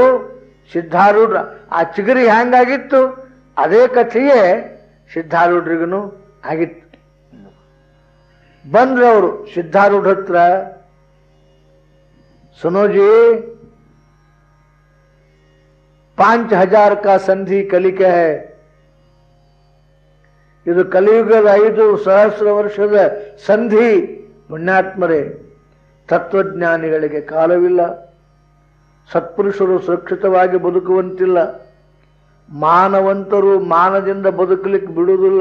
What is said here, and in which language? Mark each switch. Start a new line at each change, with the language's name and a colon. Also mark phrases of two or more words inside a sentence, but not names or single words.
Kannada: ಸಿದ್ಧಾರೂಢ ಆ ಚಿಗರಿ ಹ್ಯಾಂಗಾಗಿತ್ತು ಅದೇ ಕಥೆಯೇ ಸಿದ್ಧಾರೂಢರಿಗೂ ಆಗಿತ್ತು. ಬಂದ್ರು ಅವರು ಸಿದ್ಧಾರೂಢ ಹತ್ರ,
Hindi: ಸುನೋಜಿ 5000 का संधि कलिके है.
Kannada: ಇದು ಕಲಿಯುಗದ 5 ಸಹಸ್ರ ವರ್ಷದ ಸಂಧಿ. ಪುಣ್ಯಾತ್ಮರೇ, ತತ್ವಜ್ಞಾನಿಗಳಿಗೆ ಕಾಲವಿಲ್ಲ, ಸತ್ಪುರುಷರು ಸುರಕ್ಷಿತವಾಗಿ ಬದುಕುವಂತಿಲ್ಲ, ಮಾನವಂತರು ಮಾನದಿಂದ ಬದುಕಲಿಕ್ಕೆ ಬಿಡುವುದಿಲ್ಲ.